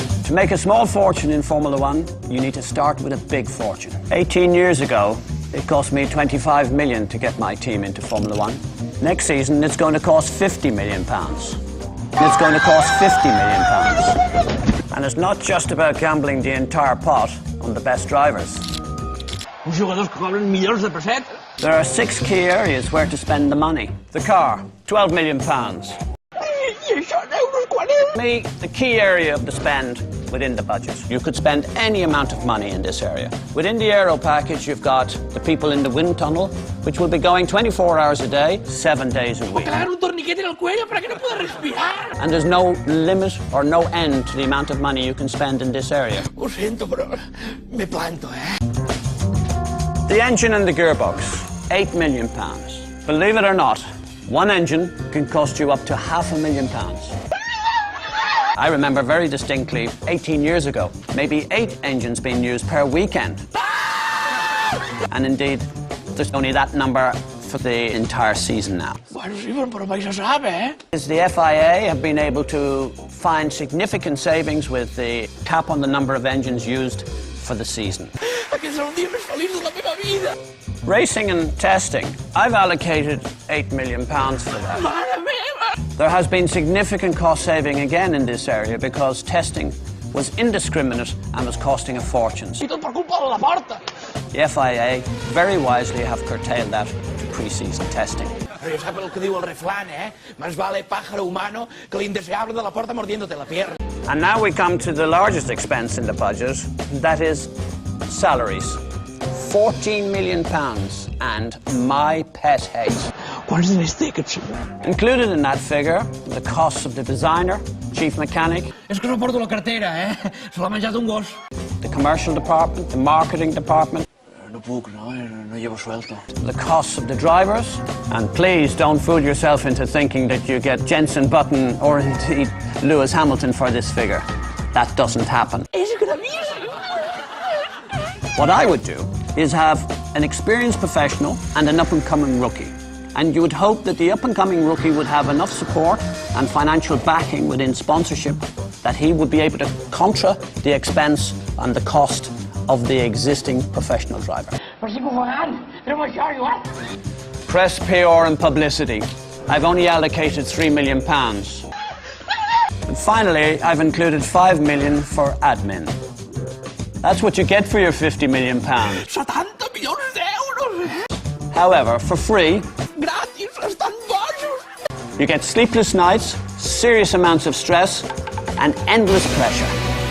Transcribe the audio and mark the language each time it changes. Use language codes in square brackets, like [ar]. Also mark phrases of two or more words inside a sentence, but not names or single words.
[en] To make a small fortune in Formula One, you need to start with a big fortune. 18 years ago, it cost me 25 million to get my team into Formula One. Next season, it's going to cost 50 million pounds. It's going to cost 50 million pounds. And it's not just about gambling the entire pot on the best drivers. [ca] Uns jugadors que cobren milions de pesset. [en] There are 6 key areas where to spend the money. The car, 12 million pounds. [ca] I això en euros quan és? [en] Me, the key area of the spend within the budget. You could spend any amount of money in this area. Within the aero package, you've got the people in the wind tunnel, which will be going 24 hours a day, 7 days a week. [es] Claro, un torniquete en el cuello para que no pueda respirar. [en] And there's no limit or no end to the amount of money you can spend in this area. [ca] Ho sento, però me planto, [en] The engine and the gearbox, 8 million pounds. Believe it or not, one engine can cost you up to £500,000. I remember very distinctly, 18 years ago, maybe 8 engines being used per weekend. And indeed, there's only that number for the entire season now. [ca] Bueno, sí, però mai se sap, [en] The FIA have been able to find significant savings with the cap on the number of engines used for the season. [ca] Aquest és el dia més feliç de la meva vida. [en] Racing and testing, I've allocated £8 million for that. [ca] Mare meva! [en] There has been significant cost saving again in this area because testing was indiscriminate and was costing a fortune. [ca] I tot per culpa de la porta. [en] The FIA very wisely have curtailed that to pre-season testing. [ca] Però ja sap el que diu el refrán, [es] Más vale pájaro humano que [ca] l'indeseable de la porta [es] mordiéndote la pierna. [en] And now we come to the largest expense in the budget, that is salaries. £14 million and my pet hate. [ca] Quants diners té aquest senyor? [en] Included in that figure, the costs of the designer, chief mechanic, [ca] És que no porto la cartera, Se l'ha menjat un gos. [en] the commercial department, the marketing department, [ca] No puc, [es] no llevo suelto. [en] the costs of the drivers. And please don't fool yourself into thinking that you get Jenson Button or indeed Lewis Hamilton for this figure. That doesn't happen. [ca] És gravíssim! [en] What I would do is have an experienced professional and an up-and-coming rookie. And you would hope that the up-and-coming rookie would have enough support and financial backing within sponsorship that he would be able to contra the expense and the cost of the existing professional driver. [ca] Però estic ofegant! Treu això, Joan! [en] Press, PR and publicity. I've only allocated £3 million. And finally, I've included £5 million for admin. That's what you get for your £50 million. [ca] 70 milions d'euros! [en] However, for free, [ca] Gratis, estan bojos! [en] you get sleepless nights, serious amounts of stress, and endless pressure.